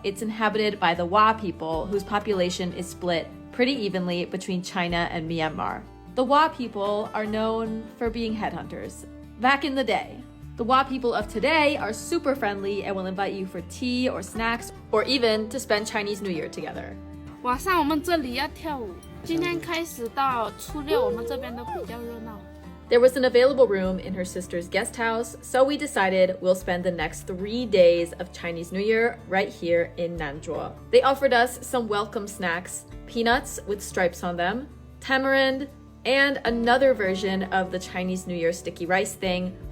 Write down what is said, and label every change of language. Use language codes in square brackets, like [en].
[en] It's inhabited by the Wa people, whose population is split pretty evenly between China and Myanmar. The Wa people are known for being headhunters. Back in the day, the Wa people of today are super friendly and will invite you for tea or snacks or even to spend Chinese New Year together. [zh] 晚上我们这里要跳舞，今天开始到初六，我们这边都比较热闹。 [en] There was an available room in her sister's guest house, so we decided we'll spend the next 3 days of Chinese New Year right here in Nanzhuo. They offered us some welcome snacks, peanuts with stripes on them, tamarind, and another version of the Chinese New Year sticky rice thing.